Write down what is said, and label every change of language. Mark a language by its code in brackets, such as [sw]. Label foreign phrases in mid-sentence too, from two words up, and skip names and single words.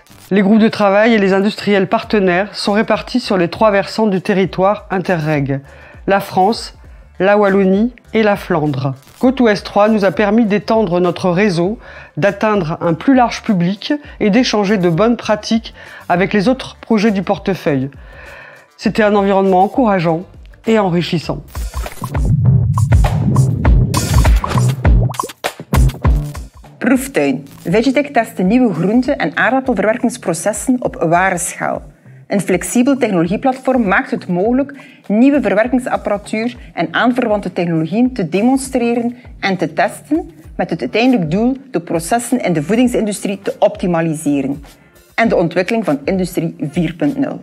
[fr] Les groupes de travail et les industriels partenaires sont répartis sur les 3 versants du territoire Interreg, la France, la Wallonie et la Flandre. GoToWest 3 nous a permis d'étendre notre réseau, d'atteindre un plus large public et d'échanger de bonnes pratiques avec les autres projets du portefeuille. C'était un environnement encourageant et enrichissant. [nl] Proeftuin. Vegitech test nieuwe groente- en aardappelverwerkingsprocessen op ware schaal. Een flexibel technologieplatform maakt het mogelijk nieuwe verwerkingsapparatuur en aanverwante technologieën te demonstreren en te testen met het uiteindelijk doel de processen in de voedingsindustrie te optimaliseren en de ontwikkeling van Industrie 4.0.